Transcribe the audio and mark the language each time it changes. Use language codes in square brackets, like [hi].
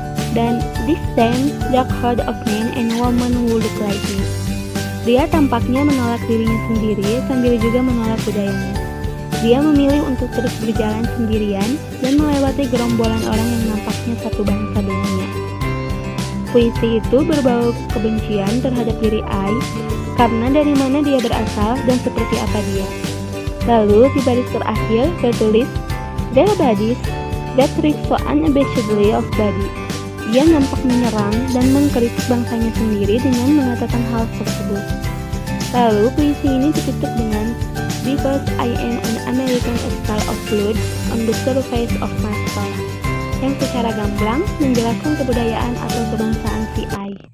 [en] Dan this time dark herd of men and women who look like me. [id] Dia tampaknya menolak dirinya sendiri sambil juga menolak budayanya. Dia memilih untuk terus berjalan sendirian dan melewati gerombolan orang yang nampaknya satu bangsa dengannya. Puisi itu berbau kebencian terhadap diri I karena dari mana dia berasal dan seperti apa dia. [en] Lalu di baris terakhir tertulis their bodies that reek so unabashedly of body. [id] Dia nampak menyerang dan mengkritik bangsanya sendiri dengan mengatakan hal tersebut. Lalu puisi ini ditutup dengan [en] because I am an American style of blood on the surface of my soul, [id] yang secara gamblang menjelaskan kebudayaan atau kebangsaan si I.